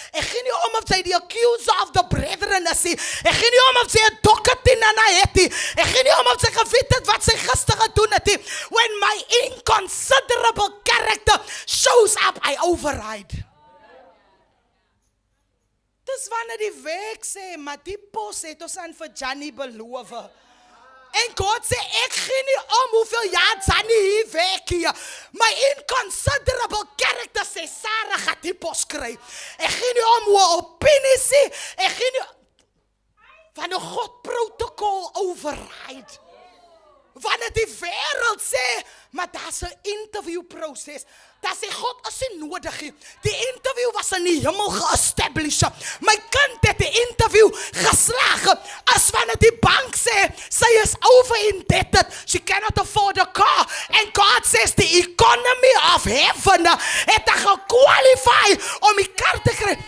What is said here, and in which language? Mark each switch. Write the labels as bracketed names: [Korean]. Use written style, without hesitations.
[Afrikaans] Ek gee nie om of sy die [English] accuser of the brethren [Afrikaans] is nie. Ek gee nie om of sy 'n dokkertien aan haar het nie. Ek gee nie om of sy geweet het wat sy gister gedoen het nie. [English] When my inconsiderable character shows up, I override. [Afrikaans] Dis wanneer die werk sê, maar die pos het ons aan vir Johnny beloof. En God sê, ek gee nie om hoeveel jaar Johnny hier werk hier. My inconsiderable character sê, Sarah gaat die pos kry. Ek gee nie om hoe opinie sê, ek gee nie, wanneer God protocol override. Wanneer die wêreld sê, maar daar's 'n interview proses. Dat sê God, is nie nodig nie. Die interview was in die hemel ge-establish. My kind het die interview geslaag. As wanneer die bank sê, sy is over-indebted, [English] she cannot afford a car. And God says, the economy of heaven [Afrikaans] het gekwalify om die kar te kry.